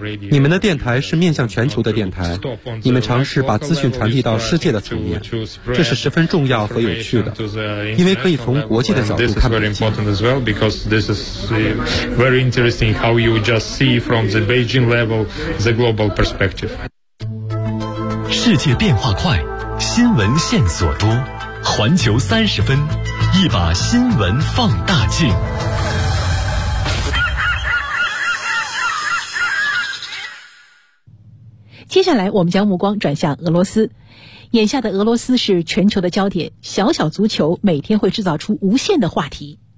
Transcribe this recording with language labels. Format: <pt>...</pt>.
<zh>你们的电台是面向全球的电台，你们尝试把资讯传递到世界的层面，这是十分重要和有趣的，因为可以从国际的角度看北京。</zh> <en>This is very interesting how you just see from the Beijing level the global perspective.</en> <zh>世界变化快，新闻线索多，环球三十分，一把新闻放大镜。接下来我们将目光转向俄罗斯，眼下的俄罗斯是全球的焦点，小小足球每天会制造出无限的话题。</zh>